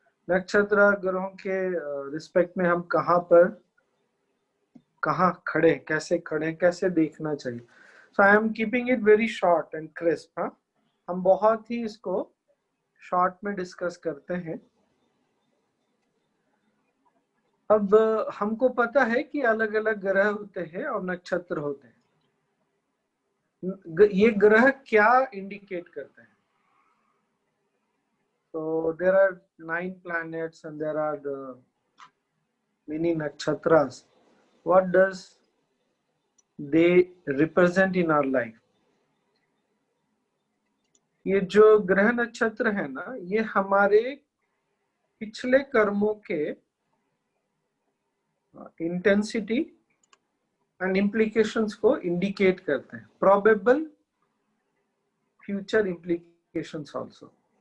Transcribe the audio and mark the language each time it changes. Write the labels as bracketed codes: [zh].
[hi] नक्षत्र ग्रहों के रिस्पेक्ट में हम कहाँ खड़े, कैसे देखना चाहिए. [en] So I am keeping it very short and crisp. [hi] हम बहुत ही इसको शॉर्ट में डिस्कस करते हैं. अब हमको पता है कि अलग अलग ग्रह होते हैं और नक्षत्र होते हैं. ये ग्रह क्या इंडिकेट करते हैं? [en] So there are 9 planets and there are many nakshatras. What does they represent in our life? [hi] ये जो ग्रह नक्षत्र है ना, ये हमारे पिछले कर्मों के [en] intensity and implications [hi] को इंडिकेट करते हैं. [en] Probable future implications also.